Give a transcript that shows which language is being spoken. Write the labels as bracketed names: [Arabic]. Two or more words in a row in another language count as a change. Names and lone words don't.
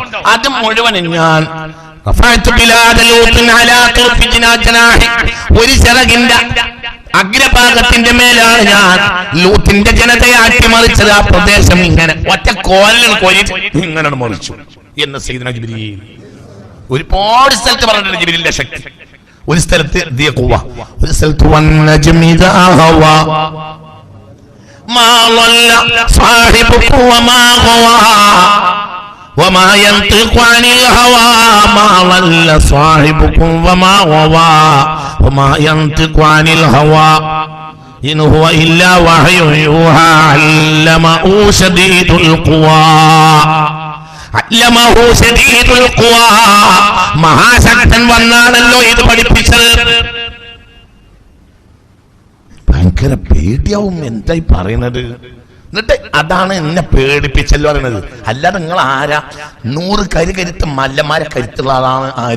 [Malayalam] അത് മുഴുവൻ ഞാൻ ഒരു ചിറകിന്റെ അഗ്രഭാഗത്തിന്റെ മേലാണ് ഞാൻ ലൂത്തിന്റെ ജനതയെ അട്ടിമറിച്ചത്. ആ പ്രദേശം ഇങ്ങനെ ഒറ്റ കോലിൽ കോരിട്ട് ഇങ്ങനെ മറിച്ചു എന്ന് സയ്യിദ്നാ ജിബ്രീൽ ഒരുപാട് സ്ഥലത്ത് പറഞ്ഞിട്ടുണ്ട്. ജിബ്രീലിന്റെ ശക്തി. ഒരു സ്ഥലത്ത് ഒരു സ്ഥലത്ത് [Arabic] ما ضل صاحبكم وما غوى وما ينطق عن الهوى ما ضل صاحبكم وما غوى وما ينطق عن الهوى إن هو إلا وحي يوحى علمه شديد القوى علمه شديد القوى [Malayalam] മഹാശക്തൻ വന്നാണല്ലോ ഇത് പഠിപ്പിച്ചത്. ഭയങ്കര പേടിയാവും. എന്തായി പറയുന്നത്? എന്നിട്ട് അതാണ് എന്നെ പേടിപ്പിച്ചല്ലോ പറയുന്നത്. അല്ലാതെ നിങ്ങൾ ആരാ? 100 കരുത്ത് മല്ലന്മാരെ കരുത്തുള്ള ആളാണ് ആര്?